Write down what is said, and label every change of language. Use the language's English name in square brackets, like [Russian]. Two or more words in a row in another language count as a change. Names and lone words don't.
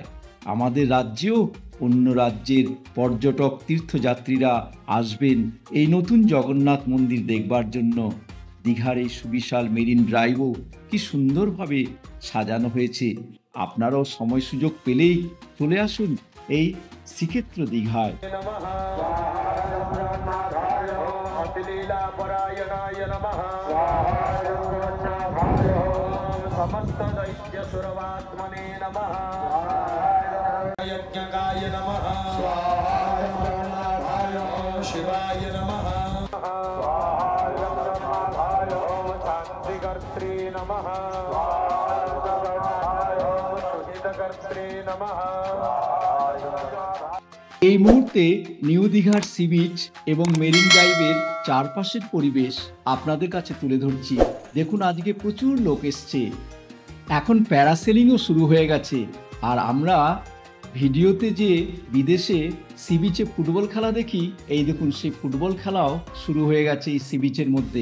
[Bangla] আমাদের রাজ্যেও অন্য রাজ্যের পর্যটক তীর্থযাত্রীরা আসবেন এই নতুন জগন্নাথ মন্দির দেখবার জন্য। দীঘার এই সুবিশাল মেরিন ড্রাইভও কি সুন্দরভাবে সাজানো হয়েছে। আপনারাও সময় সুযোগ পেলেই চলে আসুন এই শ্রীক্ষেত্র দীঘায়। [Sanskrit] समस्त दैत्य सुरवात्मने नमः। यज्ञकाय नमः। शिवाय नमः। शान्तिकर्त्री नमः। सुहितकर्त्री नमः। [Bangla] এই মুহূর্তে নিউ দীঘার [English] sea beach [Bangla] এবং মেরিন ড্রাইভের চারপাশের পরিবেশ আপনাদের কাছে তুলে ধরছি। দেখুন, আজকে প্রচুর লোক এসছে। এখন প্যারাসেলিংও শুরু হয়ে গেছে। আর আমরা ভিডিওতে যে বিদেশে [English] sea beach [Bangla] ফুটবল খেলা দেখি, এই দেখুন সেই ফুটবল খেলাও শুরু হয়ে গেছে এই [English] sea beach [Bangla] মধ্যে।